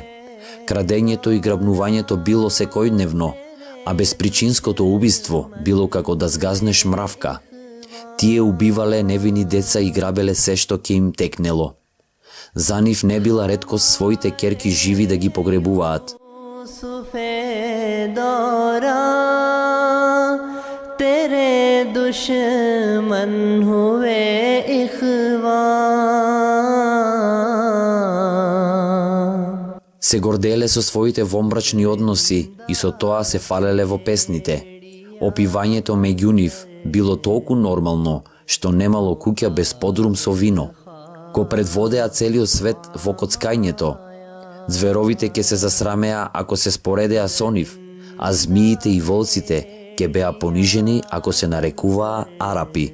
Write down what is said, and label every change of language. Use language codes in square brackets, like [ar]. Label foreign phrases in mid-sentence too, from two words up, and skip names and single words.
[mk] Крадењето и грабнувањето било секојдневно, а безпричинското убиство било како да сгазнеш мравка. Тие убивале невини деца и грабеле се што ќе им текнело. За нив не била реткост своите ќерки живи да ги погребуваат. [ur] تیرے دشمن ہوئے اخوان. [mk] Се горделе со своите вомбрачни односи и со тоа се фалеле во песните. Опивањето меѓу нив било толку нормално што немало куќа без подрум со вино. Го предводеа целиот свет во коцкањето. Зверовите ќе се засрамеа ако се споредеа со нив, а змиите и волците ќе беа понижени ако се нарекуваа арапи.